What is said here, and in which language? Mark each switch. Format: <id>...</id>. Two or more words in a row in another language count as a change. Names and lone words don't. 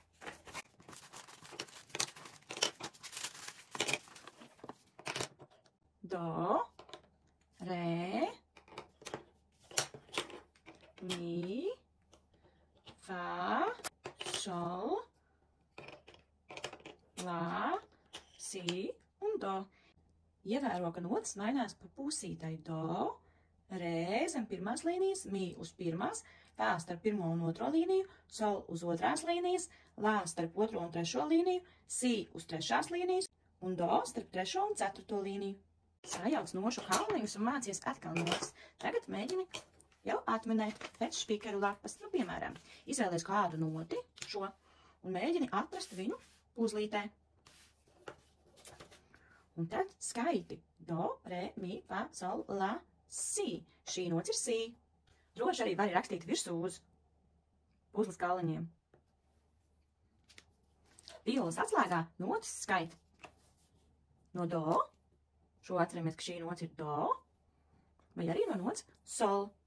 <lv>Do, re, mi, fa, sol, la, si un do. Ievēro, ka notis mainās pa pusītai do, re zem pirmās līnijas, mi uz pirmās, fa starp pirmo un otro līniju, sol uz otrās līnijas, la starp otro un trešo līniju, si uz trešās līnijas un do starp trešo un ceturto līniju. Sajauc nošu kalniņus un mācies atkal notis. Tagad mēģini jau atminēt pēc špikeru lapas. Nu, piemēram, izvēlies kādu noti, šo, un mēģini atrast viņu puzlītē. Un tad skaiti do, re, mi, fa, sol, la, si. Šī nots ir si. Droši arī vari rakstīt virsū uz puzles kalniņiem. Vīles atslēgā notis skaita no do. Šo atceramies, ka šī nots ir do, vai arī no nots sol.</lv>